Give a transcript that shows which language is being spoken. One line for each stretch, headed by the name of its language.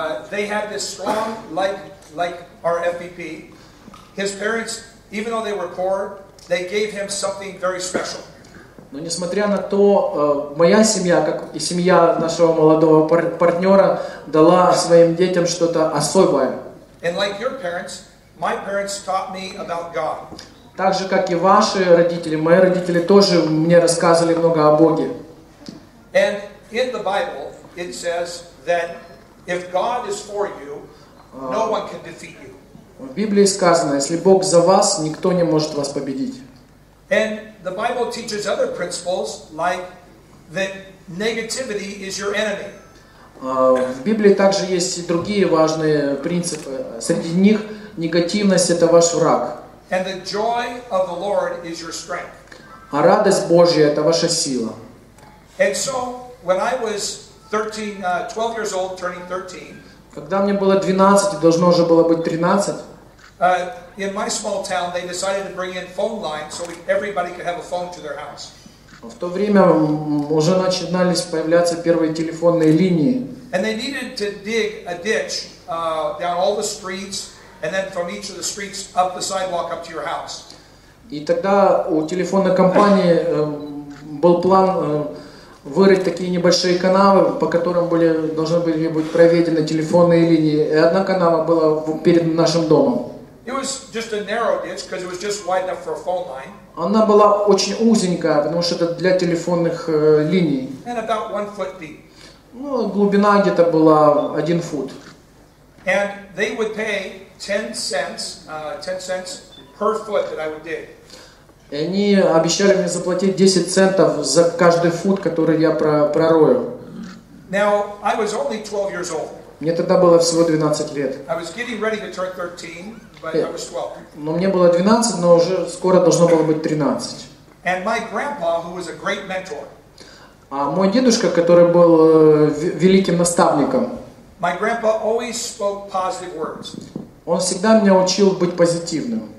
English: They had this strong, like our FVP. His parents, even though they were poor, they gave him something very special.
Russian: Но несмотря на то, моя семья, как и семья нашего молодого партнера, дала своим детям что-то особое.
English: And like your parents, my parents taught me about God.
Russian: Так же, как и ваши родители, мои родители тоже мне рассказывали много о Боге.
English: And in the Bible, it says that if God is for you, no one can defeat you.
Russian: В Библии сказано, если Бог за вас, никто не может вас победить.
English: And the Bible teaches other principles like that negativity is your enemy.
Russian: В Библии также есть и другие важные принципы. Среди них негативность – это ваш враг.
English: And the joy of the Lord is your strength.
Russian: А радость Божья – это ваша сила.
English: And so, when I was 12 years old, turning 13,
Russian: Когда мне было 12 и должно уже было быть 13,
English: in my small town, they decided to bring in phone lines so everybody could have a phone to their house.
Russian: в то время уже начинались появляться первые телефонные линии.
English: And they needed to dig a ditch down all the streets, and then from each of the streets up the sidewalk up to your house.
Russian: И тогда у телефонной компании был план вырыть такие небольшие канавы, по которым должны были быть проведены телефонные линии. И одна канава была перед нашим домом.
English: It was just a narrow ditch because it was just wide enough for a phone line.
Russian: Она была очень узенькая, потому что это для телефонных линий.
English: And about 1 foot deep.
Russian: Ну, глубина где-то была 1 фут.
English: And they would pay 10 cents per foot that I would dig.
Russian: И они обещали мне заплатить 10 центов за каждый фут, который я пророю.
English: Now, I was only 12 years old.
Russian: Мне тогда было всего 12 лет.
English: I was getting ready to turn 13, but I was 12.
Russian: Но мне было 12, но уже скоро должно было быть 13.
English: And my grandpa, who was a great mentor,
Russian: А мой дедушка, который был великим наставником,
English: my grandpa always spoke positive words.
Russian: он всегда меня учил быть позитивным.